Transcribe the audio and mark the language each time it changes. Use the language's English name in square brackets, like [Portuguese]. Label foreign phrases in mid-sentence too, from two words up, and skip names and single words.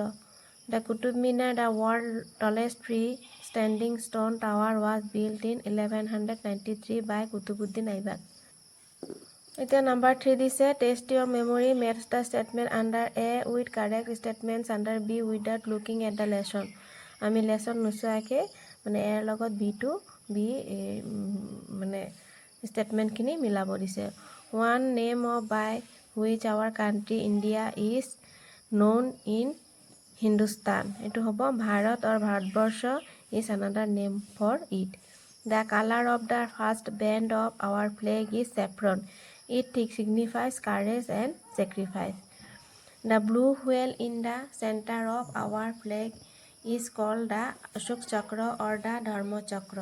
[English] The Qutub Minar, the world's tallest free-standing stone tower, was built in 1193 by Qutubuddin Aibak. [Assamese] এতিয়া number 3 দিছে [English] test your memory, match the statement under A with correct statements under B without looking at the lesson. [Assamese] আমি lesson নোচোৱাকে মানে A লগত B মানে statement খিনি মিলাব দিছে. [English] One name of by which our country India is known in Hindustan. [Assamese] এটো হ'ব [English] ভাৰত or ভাৰতবৰ্ষ is another name for it. The color of the first band of our flag is saffron. It signifies courage and sacrifice. The blue whale in the center of our flag is called the Ashok Chakra or the Dharma Chakra.